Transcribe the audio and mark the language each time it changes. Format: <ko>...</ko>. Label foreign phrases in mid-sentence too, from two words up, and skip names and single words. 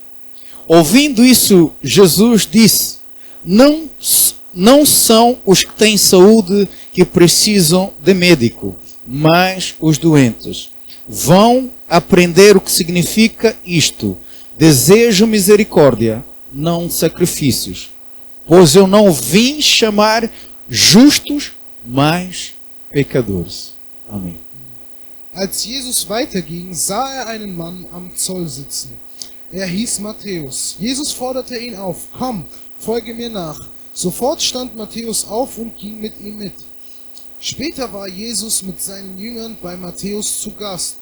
<pt>Ouvindo isso, Jesus disse: não são os que têm saúde que precisam de médico, mas os doentes. Vão aprender o que significa isto: desejo misericórdia, não sacrifícios. Pois eu não vim chamar justos, mas pecadores. Amém.</pt> <de>Als Jesus weiterging, sah er einen Mann am Zoll sitzen. Er hieß Matthäus. Jesus forderte ihn auf: komm, folge mir nach. Sofort stand Matthäus auf und ging mit ihm mit. Später war Jesus mit seinen Jüngern bei Matthäus zu Gast.</de>